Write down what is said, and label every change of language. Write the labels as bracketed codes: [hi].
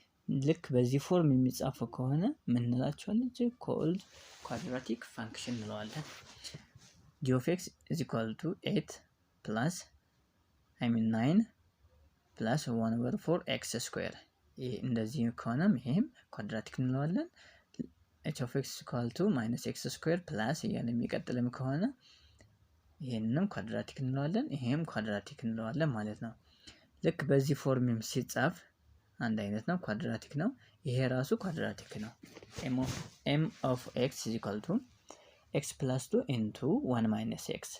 [am] ልክ በዚህ ፎርም የሚጻፈው ከሆነ ምን እንላቸዋለን? [en] called quadratic function [am] እንለዋለን። [en] g of x is equal to 8 plus 9 plus 1/4 x squared. [am] ይሄ እንደዚህ ከሆነ ይሄም ኳድራቲክ እንለዋለን። [en] h of x is equal to minus x squared plus [am] እያለ የሚቀጥልም ከሆነ ይሄንንም ኳድራቲክ እንለዋለን። ይሄም ኳድራቲክ እንለዋለን ማለት ነው። ልክ በዚህ ፎርምም ሲጻፍ አንድ አይነት ነው፣ ኳድራቲክ ነው። ይሄ ራሱ ኳድራቲክ ነው። [en] m of x is equal to x plus 2 into 1 minus x.